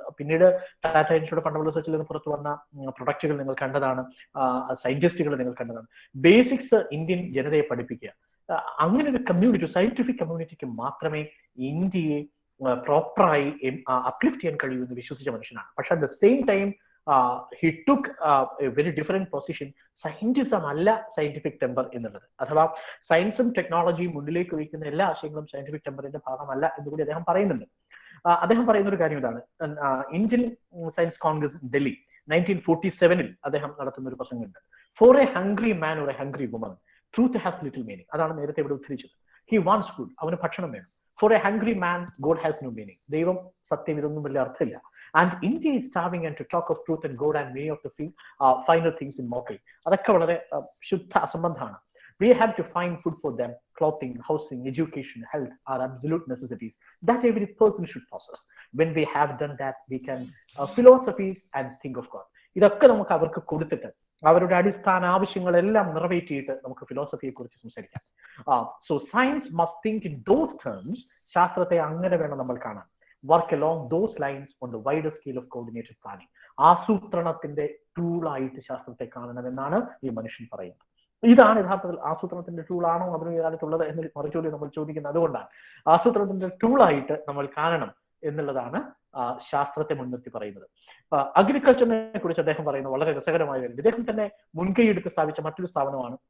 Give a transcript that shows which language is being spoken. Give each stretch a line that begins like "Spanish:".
Malayalam: പിന്നീട് Tata institute of fundamental റിസർച്ചിൽ നിന്ന് പുറത്തു വന്ന പ്രൊഡക്റ്റുകൾ നിങ്ങൾ കണ്ടതാണ്, സയന്റിസ്റ്റുകൾ നിങ്ങൾ കണ്ടതാണ്. ബേസിക്സ് ഇന്ത്യൻ ജനതയെ പഠിപ്പിക്കുക. അങ്ങനെ ഒരു കമ്മ്യൂണിറ്റി, സയന്റിഫിക് കമ്മ്യൂണിറ്റിക്ക് മാത്രമേ ഇന്ത്യയെ പ്രോപ്പറായി അപ്ലിഫ്റ്റ് ചെയ്യാൻ കഴിയുമെന്ന് വിശ്വസിച്ച മനുഷ്യനാണ്. പക്ഷെ
English: At the same time he took a very different position.
Malayalam: Scientism അല്ല സയന്റിഫിക് ടെമ്പർ എന്നുള്ളത്, അഥവാ സയൻസും ടെക്നോളജിയും മുന്നിലേക്ക് വയ്ക്കുന്ന എല്ലാ ആശയങ്ങളും സയന്റിഫിക് ടെമ്പറിന്റെ ഭാഗമല്ല എന്നുകൂടി അദ്ദേഹം പറയുന്നുണ്ട്. അദ്ദേഹം പറയുന്ന ഒരു കാര്യം ഇതാണ്. ഇന്ത്യൻ സയൻസ് കോൺഗ്രസ് ഡൽഹി 1947 അദ്ദേഹം നടത്തുന്ന ഒരു പ്രസംഗമുണ്ട്.
English: For a hungry man or a hungry woman truth has little meaning.
Malayalam: അതാണ് നേരത്തെ ഇവിടെ ഉദ്ധരിച്ചത്.
English: he wants food,
Malayalam: അവന് ഭക്ഷണം വേണം.
English: For a hungry man God has no meaning.
Malayalam: ദൈവം, സത്യം, ഇതൊന്നും വലിയ അർത്ഥമില്ല.
English: And India is starving, and to talk of truth and God and many of the finer things in mockery.
Malayalam: അതൊക്കെ വളരെ ശുദ്ധ അസംബന്ധമാണ്.
English: We have to find food for them. Clothing, housing, education, health are absolute necessities that every person should possess. When we have done that, we can philosophies and think of God.
Malayalam: ഇതൊക്കെ നമുക്ക് അവർക്ക് കൊടുത്തിട്ട് അവരുടെ അടിസ്ഥാന ആവശ്യങ്ങളെല്ലാം നിറവേറ്റിയിട്ട് നമുക്ക് ഫിലോസഫിയെ കുറിച്ച് സംസാരിക്കാം.
English: So science must think in those terms.
Malayalam: ശാസ്ത്രത്തെ അങ്ങനെ വേണം നമ്മൾ കാണാൻ.
English: Work along those lines on the wider scale of coordinated planning.
Malayalam: ആസൂത്രണത്തിന്റെ ടൂളായിട്ട് ശാസ്ത്രത്തെ കാണണമെന്നാണ് ഈ മനുഷ്യൻ പറയുന്നത്. ഇതാണ് യഥാർത്ഥത്തിൽ ആസൂത്രണത്തിന്റെ ടൂളാണോ അതിന് കാലത്തുള്ളത് എന്ന് മറുചോദ്യം നമ്മൾ ചോദിക്കുന്നത്. അതുകൊണ്ടാണ് ആസൂത്രണത്തിന്റെ ടൂളായിട്ട് നമ്മൾ കാണണം എന്നുള്ളതാണ് ശാസ്ത്രത്തെ മുൻനിർത്തി പറയുന്നത്. അഗ്രികൾച്ചറിനെ കുറിച്ച് അദ്ദേഹം പറയുന്നത് വളരെ രസകരമായ കാര്യം. ഇദ്ദേഹം തന്നെ മുൻകൈ എടുത്ത് സ്ഥാപിച്ച മറ്റൊരു സ്ഥാപനമാണ്.